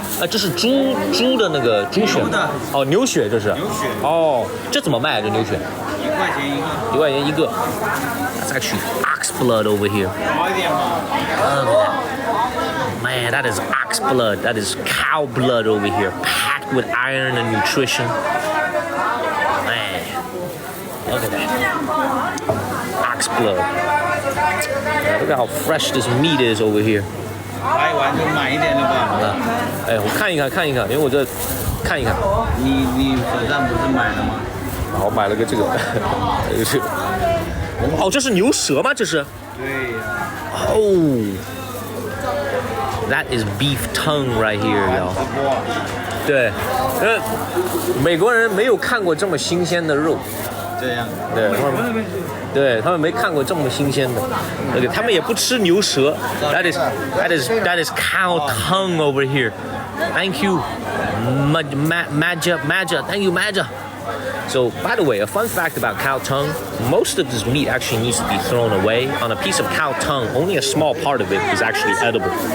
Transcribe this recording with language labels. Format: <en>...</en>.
<zh>这是猪的那个猪血哦，牛血这是哦，这怎么卖这牛血？1块钱一个。</zh> <en>That's actually ox blood over here. Man, that is ox blood. That is cow blood over here. Packed packed with iron and nutrition. Man, look at that. Ox blood. Man, look at how fresh this meat is over here.</en> <zh>来完就买一点就吧。哎，我看一看，因为我这看一看。你手上不是买了吗？我买了个这个，这个。哦，这是牛舌吗？这是？对呀。</zh> <en>Oh, that is beef tongue right here, y'all.</en> <zh>对，美国人没有看过这么新鲜的肉。这样。对他们没看过这么新鲜的，对，他们也不吃牛舌。</zh> <en>That is cow tongue over here. Thank you, Maja. Thank you, Maja. So, by the way, a fun fact about cow tongue: most of this meat actually needs to be thrown away. On a piece of cow tongue, only a small part of it is actually edible.</en>